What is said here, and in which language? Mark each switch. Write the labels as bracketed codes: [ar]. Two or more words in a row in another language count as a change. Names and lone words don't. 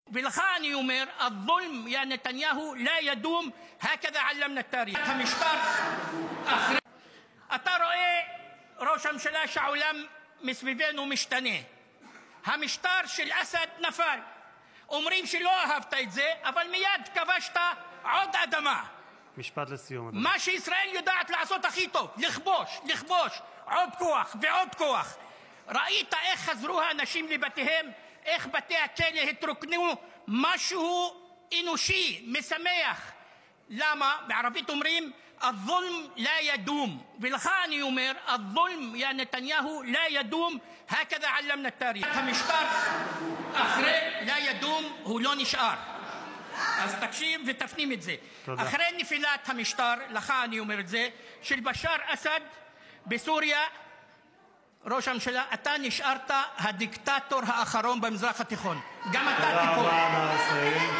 [he] ולך אני אומר, [ar] الظلم يا نتنياهو لا يدوم, هكذا علمنا التاريخ. [he] המשטר אחרי... אתה רואה, ראש הממשלה, שהעולם מסביבנו משתנה. המשטר של אסד נפל. אומרים שלא אהבת את זה, אבל מיד כבשת עוד אדמה. משפט לסיום, אדוני. מה שישראל יודעת לעשות הכי טוב, לכבוש, עוד כוח ועוד כוח. ראית איך חזרו האנשים לבתיהם, איך בתי הכלא התרוקנו, משהו אנושי, משמח. למה? בערבית אומרים, [ar] الظلم لا يدوم. [he] ולך אני אומר, [ar] الظلم يا نتنياهو لا يدوم, هكذا علمنا التاريخ. [he] המשטר אחרי [ar] لا يدوم [he] הוא לא נשאר. אז תקשיב ותפנים את זה. אחרי נפילת המשטר, לך אני אומר את זה, של בשאר אסד בסוריה, ראש הממשלה, אתה נשארת הדיקטטור האחרון במזרח התיכון. גם אתה תיפול. תודה רבה, נא לסיים.